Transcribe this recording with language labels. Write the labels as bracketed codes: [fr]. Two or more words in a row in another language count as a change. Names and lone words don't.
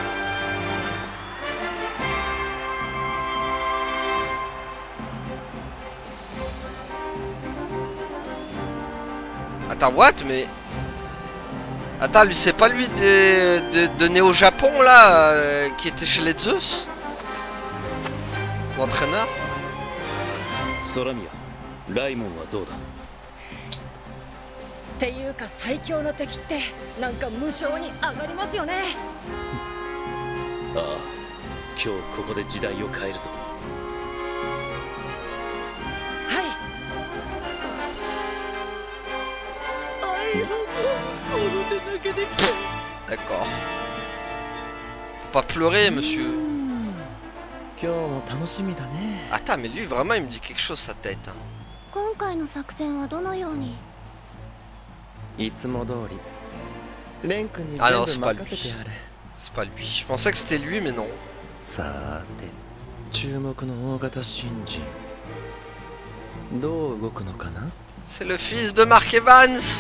[fr] Attends, what? Mais... Attends, lui, c'est pas lui de Néo Japon, là, qui était chez les Zeus? L'entraîneur? [ja] 空宮、ライモンはどうだ？っていうか最強の敵ってなんか無性に上がりますよね。ああ、今日ここで時代を変えるぞ。はい。 [fr] D'accord. Faut pas pleurer, monsieur. Attends, mais lui, vraiment, il me dit quelque chose, sa tête. Hein. [ja] 今回の作戦はどのように？いつも通りレン君に [fr] Ah non, [ja] 全 [fr] c'est [ja] 部 [fr] pas [ja] 任 [fr] lui. [ja] せてやれ。 [fr] C'est pas lui. Je pensais que c'était lui, mais non. さて、注目の大型新人どう動くのかな？ C'est le fils de Mark Evans.